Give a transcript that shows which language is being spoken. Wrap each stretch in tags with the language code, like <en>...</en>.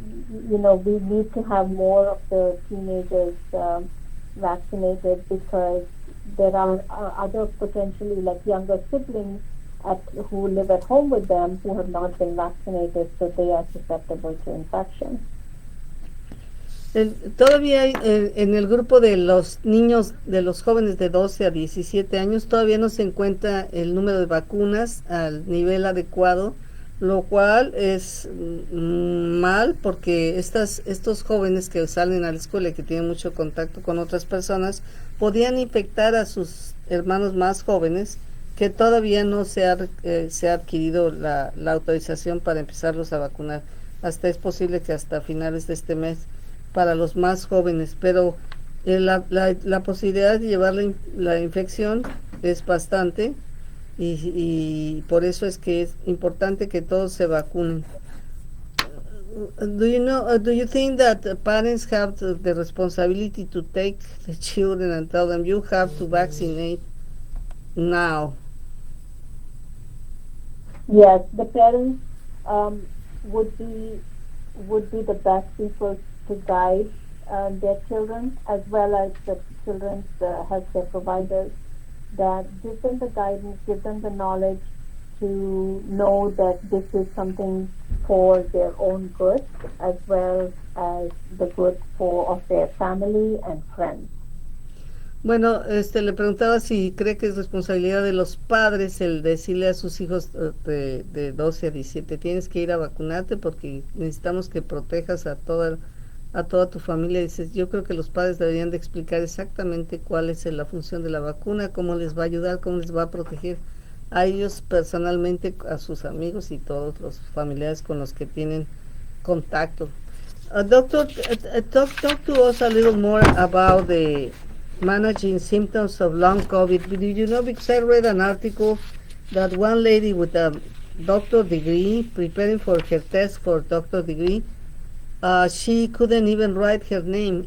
<en>We need to have more of the teenagers vaccinated, because there are other potentially like younger siblings who live at home with them who have not been vaccinated, so they are susceptible to infection.</en> <es>Todavía hay, en el grupo de los niños, de los jóvenes de 12 a 17 años, todavía no se encuentra el número de vacunas al nivel adecuado, lo cual es mal, porque estos jóvenes que salen a la escuela y que tienen mucho contacto con otras personas podían infectar a sus hermanos más jóvenes, que todavía no se ha adquirido la autorización para empezarlos a vacunar. Es posible que hasta finales de este mes para los más jóvenes, pero la posibilidad de llevar la infección es bastante, y por eso es que es importante que todos se vacunen.</es> <en>Do you think that parents have the responsibility to take the children and tell them you have to vaccinate now? Yes, the parents would be the best people to guide their children, as well as the children's healthcare providers, that give them the guidance, give them the knowledge to know that this is something for their own good as well as the good of their family and friends.</en> <es>Bueno, le preguntaba si cree que es responsabilidad de los padres el decirle a sus hijos de 12 a 17, tienes que ir a vacunarte porque necesitamos que protejas a toda tu familia. Dices, yo creo que los padres deberían de explicar exactamente cuál es la función de la vacuna, cómo les va a ayudar, cómo les va a proteger a ellos personalmente, a sus amigos y todos los familiares con los que tienen contacto.</es> <en>Doctor, talk to us a little more about the managing symptoms of long COVID. Do you know, because I read an article that one lady with a doctor degree, preparing for her test for doctor degree, she couldn't even write her name.</en>